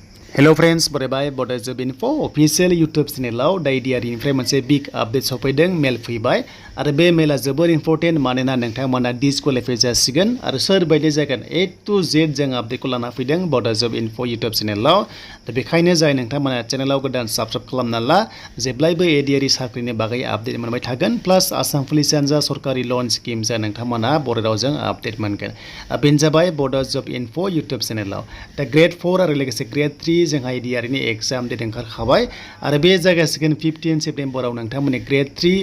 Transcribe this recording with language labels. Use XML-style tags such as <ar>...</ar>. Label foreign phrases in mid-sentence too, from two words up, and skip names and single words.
<en>Hello friends,</en> <brx>bye Bodo job info official YouTube channel da ADRE मोनसे</brx> <en>big update</en> <brx>सफैदों मेल फैबाय आरो बे मेला जोबोर इम्पोर्टेन्ट मानोना नोंथांमोना डिसक्वालिफाइ जासिगोन आरो सोर बायदि जागोन</brx> <en>A to Z</en> <brx>जों आपडेटखौ लाना फैदों बडो जब इनफो YouTube चेनेलाव दा बेखायनो जाय नोंथांमोना चेनेलाव गोदान साबस्क्राइब खालामना ला जेब्लायबो ADRE साख्रिनि बागै आपडेट मोनबाय थागोन प्लास आसाम पुलिस जा सरकारि लोन स्किम जा नोंथांमोना बर' रावजों आपडेट मोनगोन बेनो जाबाय बडो जब इनफो YouTube चेनेलाव दा ग्रेड 4 आरो लोगोसे ग्रेड 3 जोंहा ADRE नि</brx> <en>exam date</en> <brx>ओंखारखाबाय आरो बे जागासिगोन 15 सेप्टेम्बराव नोंथांमोननि ग्रेड 3</brx>